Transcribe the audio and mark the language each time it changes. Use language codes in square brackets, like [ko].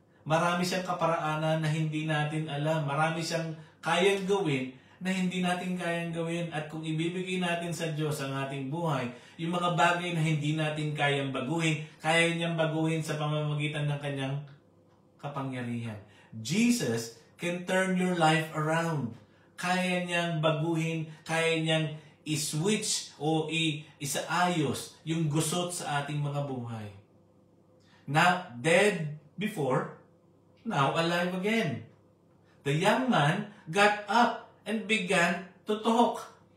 [tl] Marami siyang kaparaanan na hindi natin alam. Marami siyang kayang gawin na hindi natin kayang gawin. At kung ibibigay natin sa Diyos ang ating buhay, yung mga bagay na hindi natin kayang baguhin, kaya niyang baguhin sa pamamagitan ng kanyang kapangyarihan. [en] Jesus can turn your life around. [tl] Kaya niyang baguhin, kaya niyang i-switch o isaayos yung gusot sa ating mga buhay. [en] Now, dead before, now alive again. The young man got up and began to talk.